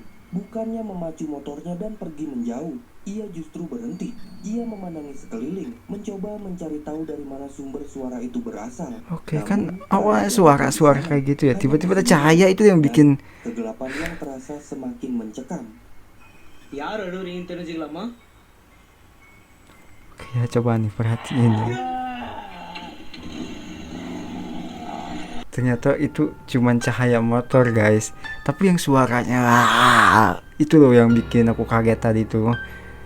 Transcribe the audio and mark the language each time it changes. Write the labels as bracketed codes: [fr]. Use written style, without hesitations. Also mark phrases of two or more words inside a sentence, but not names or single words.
[id] Bukannya memacu motornya dan pergi menjauh, ia justru berhenti. Ia memandangi sekeliling, mencoba mencari tahu dari mana sumber suara itu berasal. Oke, kan Namun, awalnya tak ada suara-suara tulisan, kayak gitu ya. hanya Tiba-tiba ada bising cahaya itu yang dan bikin. kegelapan yang terasa semakin mencekam. [ta] யார் அழுவுறீங்கன்னு தெரிஞ்சுக்கலாமா? [id] Oke ya, coba nih perhatiin ya. Ternyata itu cuman cahaya motor guys. Tapi yang suaranya itu loh yang bikin aku kaget tadi tuh.